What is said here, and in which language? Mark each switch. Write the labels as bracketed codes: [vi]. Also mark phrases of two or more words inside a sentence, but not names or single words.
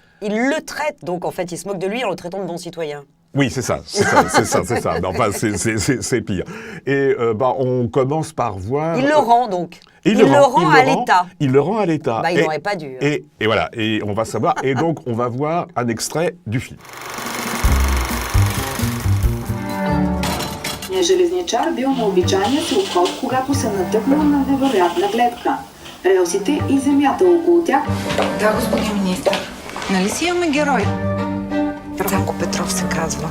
[fr] Donc en fait, il se moque de lui en le traitant de bon citoyen. Oui, c'est ça. Mais enfin, c'est pire. Et on commence par voir... Il le rend donc. Il le rend à l'État. Il le rend à l'État. Il n'aurait pas dû. Et voilà, et on va savoir. Et donc, on va voir un extrait du film. [bg] Железничар бил на обичайния си обход, когато се натъкнал на невероятна гледка. Релсите и земята около тях. Да, господин министър. Нали си имаме герой? Цанко Петров се казва.